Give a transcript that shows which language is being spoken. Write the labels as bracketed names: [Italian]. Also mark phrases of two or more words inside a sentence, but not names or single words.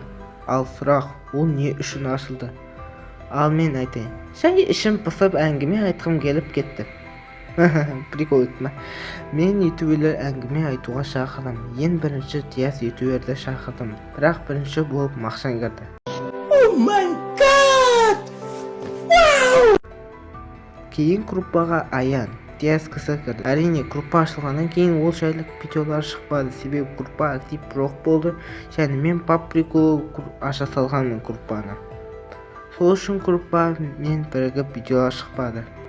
[Kazakh] Ал сұрақ, ол не үшін ашылды? Ал мен айтайын. Жай ішім пысып әңгіме айтқым келіп кетті. Прикол етті. Мен ютуберлер әңгіме айтуға шақырдым. Ең бірінші Диас ютуберді шақырдым. Бірақ бірінші болып Мақшан кірді. [English] Oh my god! Wow! [Kazakh] Кейін группаға Аян, Диас кісі кірді. Әрине, группа ашылғаннан кейін ол жайлы видеолар шықпады. Себебі группа актив жоқ болды. Және мен пап прикол аша салғанмын группаны. Сол үшін группа мен бірігіп видеолар шықпады.